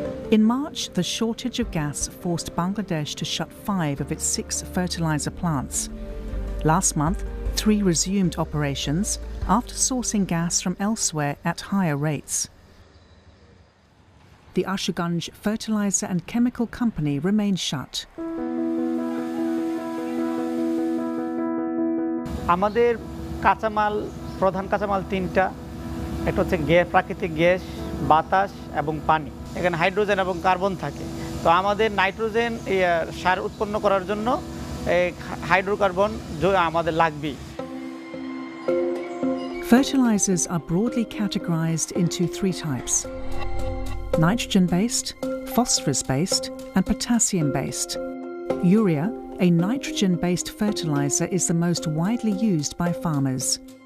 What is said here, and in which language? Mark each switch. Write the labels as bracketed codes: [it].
[en] In March, the shortage of gas forced Bangladesh to shut five of its six fertilizer plants. Last month, three resumed operations after sourcing gas from elsewhere at higher rates. The Ashuganj Fertilizer and Chemical Company remains shut. [bn] আমাদের কাঁচামাল প্রধান কাঁচামাল তিনটা এটা হচ্ছে gas প্রাকৃতিক gas বাতাস এবং পানি এখানে হাইড্রোজেন এবং কার্বন থাকে তো আমাদের নাইট্রোজেন সার উৎপন্ন করার জন্য হাইড্রোকার্বন আমাদের লাগবে [en] Fertilizers are broadly categorized into three types: nitrogen-based, phosphorus-based, and potassium-based. Urea, a nitrogen-based fertilizer, is the most widely used by farmers.